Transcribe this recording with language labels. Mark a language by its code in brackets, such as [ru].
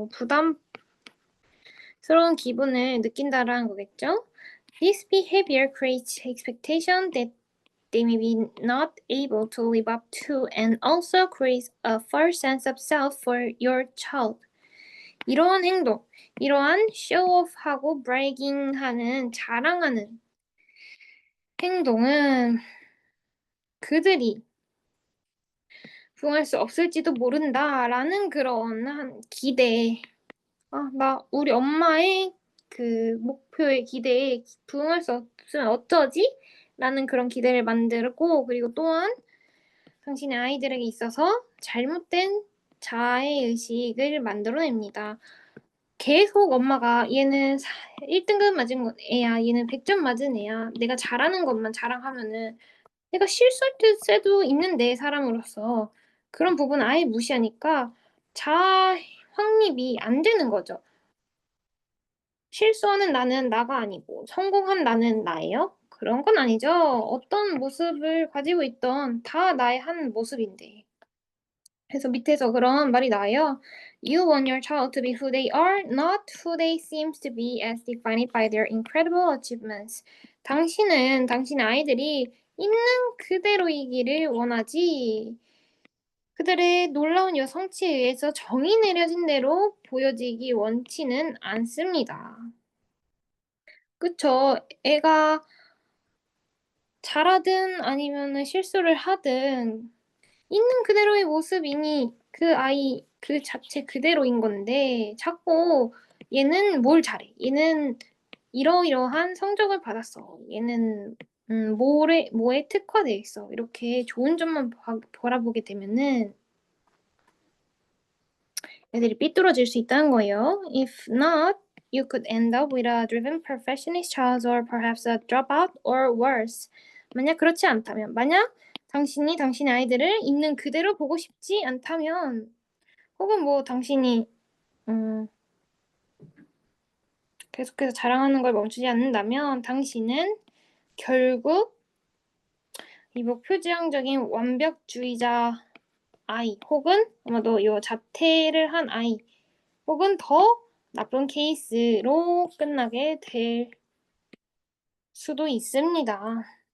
[ko] 뭐 부담스러운 기분을 느낀다라는 거겠죠. [en] This behavior creates expectation that they may be not able to live up to and also creates a false sense of self for your child. [ko] 이러한 행동, 이러한 쇼오프하고 bragging하는 자랑하는 행동은 그들이 부응할 수 없을지도 모른다라는 그런 기대. 우리 엄마의 그 목표의 기대에 부응할 수 없으면 어쩌지? 라는 그런 기대를 만들고 그리고 또한 당신의 아이들에게 있어서 잘못된 자아의식을 만들어냅니다. 계속 엄마가 얘는 1등급 맞은 애야, 얘는 100점 맞은 애야, 내가 잘하는 것만 자랑하면은 내가 실수할 때도 있는데 사람으로서 그런 부분 아예 무시하니까 자아 확립이 안 되는 거죠. 실수하는 나는 나가 아니고 성공한 나는 나예요? 그런 건 아니죠. 어떤 모습을 가지고 있던 다 나의 한 모습인데. 그래서 밑에서 그런 말이 나와요. [en] You want your child to be who they are, not who they seem to be as defined by their incredible achievements. [ko] 당신은 당신의 아이들이 있는 그대로이기를 원하지. 그들의 놀라운 여성치에 의해서 정이 내려진 대로 보여지기 원치는 않습니다. 그쵸? 애가 잘하든 아니면 실수를 하든 있는 그대로의 모습이니 그 아이 그 자체 그대로인 건데 자꾸 얘는 뭘 잘해. 얘는 이러이러한 성적을 받았어. 얘는 뭐에 특화돼 있어. 이렇게 좋은 점만 바라보게 되면은 애들이 삐뚤어질 수 있다는 거예요. [en] If not, you could end up with a driven perfectionist child or perhaps a dropout or worse. [ko] 만약 그렇지 않다면, 만약 당신이 당신의 아이들을 있는 그대로 보고 싶지 않다면, 혹은 뭐 당신이 계속해서 자랑하는 걸 멈추지 않는다면, 당신은 결국 이 목표지향적인 완벽주의자 아이, 혹은 아마도 이 자퇴를 한 아이, 혹은 더 나쁜 케이스로 끝나게 될 수도 있습니다.